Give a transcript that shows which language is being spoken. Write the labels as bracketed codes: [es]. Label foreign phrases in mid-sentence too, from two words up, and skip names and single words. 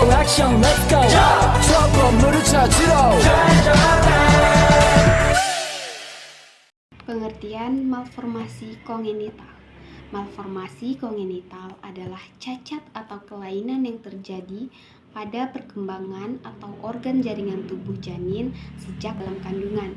[ko] 액션 [en] let's go [ko] 저 건물을 찾으러 [id] Pengertian malformasi kongenital. Malformasi kongenital adalah cacat atau kelainan yang terjadi pada perkembangan atau organ jaringan tubuh janin sejak dalam kandungan.